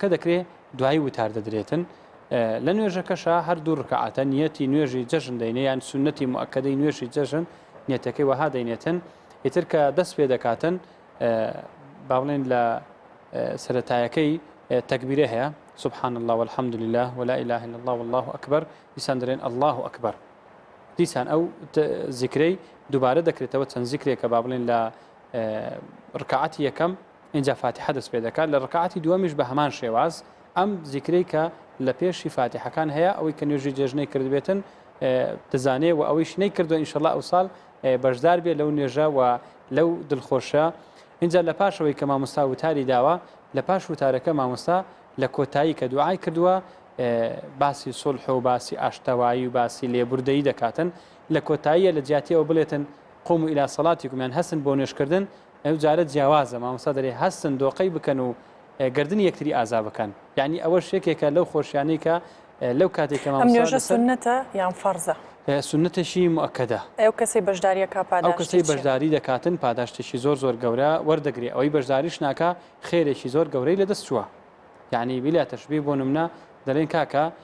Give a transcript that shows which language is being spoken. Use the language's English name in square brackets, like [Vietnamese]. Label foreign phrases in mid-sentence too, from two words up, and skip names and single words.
[Central Kurdish] دەکرێت دوایی وتار دەدرێتن لە نوێژەکەشە هەر 2 ڕکعاتە نیەتی نوێژی جەژن دەینێ یان سونەتی موئەکەدەی نوێژی جەژن نیەتەکەی وەها دەینێتن ئیتر کە دەست پێ دەکاتن با بڵێن لە سەرەتایەکەی تەکبیرە هەیە [Arabic] سبحان الله والحمد لله ولا إله إلا الله والله أكبر [Central Kurdish] دیسان دەرێن [Arabic] الله أكبر [Central Kurdish] دیسان ئەو زیکرەی دووبارە دەکرێتەوە چەند زیکرێکە با بڵێن لە ڕکعاتی یەکەم اینجا فاتحە دەست پێ دەکات لە ڕکعاتی دووەمیش بە هەمان شێواز ئەم زیکرەی کە لە پێشی فاتحەکان هەیە ئەوەی کە نوێژی جێژنەی کردبێتن دەزانێ و ئەوەیش نەی کردو ئینشەڵڵا ئەو ساڵ بەشدار بێت لەو نوێژە و لەو دڵخۆشە اینجا لە پاشەوەی کە مامۆستا وتاری داوە لە پاش وتارەکە مامۆستا لە کۆتایی کە دوعای کردووە باسی سڵح و باسی ئاشتەوایی و باسی لێبوردەیی دەکاتن لە کۆتاییە لە جیاتیەوە بڵێتن [Arabic] قوم إلى صلاتكم [Central Kurdish] هەستن بۆ نوێژکردن ئەو جارە جیاوازە مامۆستا دەرێ هەستن دۆقەی بکەن و گردنی یەکتری ئازا بکەن یعنی ئەوە شتێکێکە لەو خۆشیانەی کە لەو کاتێککە مامۆستا سنەتە یان فەرزە سنەتێکی موئەکەدە ئەو کەسی بەشداریەکە پاداش ئەو کەسی بەشداری دەکاتن پاداشتێکی زۆر گەورە وەردەگرێت ئەوەی بەشداریش ناکە خێرێکی زۆر گەورەی لەدەست چووە یعنی [Arabic] بیلا تەشبیه [Central Kurdish] بۆ نمونە دەڵێن کاکە